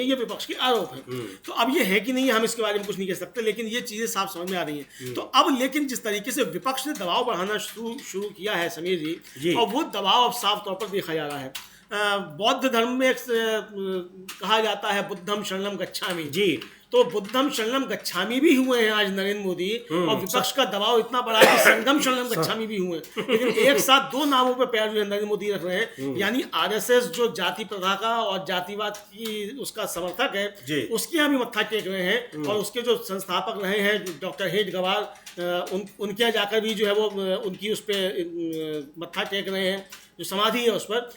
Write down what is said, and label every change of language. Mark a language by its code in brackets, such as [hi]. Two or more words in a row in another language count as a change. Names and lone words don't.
[hi] ये विपक्ष के आरोप है। तो अब ये है कि नहीं, हम इसके बारे में कुछ नहीं कह सकते, लेकिन ये चीजें साफ समझ में आ रही हैं। तो अब लेकिन जिस तरीके से विपक्ष ने दबाव बढ़ाना शुरू किया है समीर जी, और वो दबाव अब साफ तौर पर देखा जा रहा है। बौद्ध धर्म में कहा जाता है [pi] बुद्धम शरणम गच्छामि [hi] जी, तो [pi] बुद्धम शरणम गच्छामि [hi] भी हुए हैं आज नरेंद्र मोदी, और विपक्ष का दबाव इतना बड़ा है कि [pi] संगम शरणम गच्छामि [hi] भी हुए हैं। लेकिन एक साथ दो नामों पर पैर जो नरेंद्र मोदी रख रहे हैं, यानी आरएसएस जो जाति प्रथा का और जातिवाद की उसका समर्थक है उसके यहाँ भी मत्था टेक रहे हैं, और उसके जो संस्थापक रहे हैं डॉक्टर हेडगेवार, उनके यहाँ जाकर भी जो है वो उनकी उस पर मत्था टेक रहे हैं, जो समाधि है उस पर।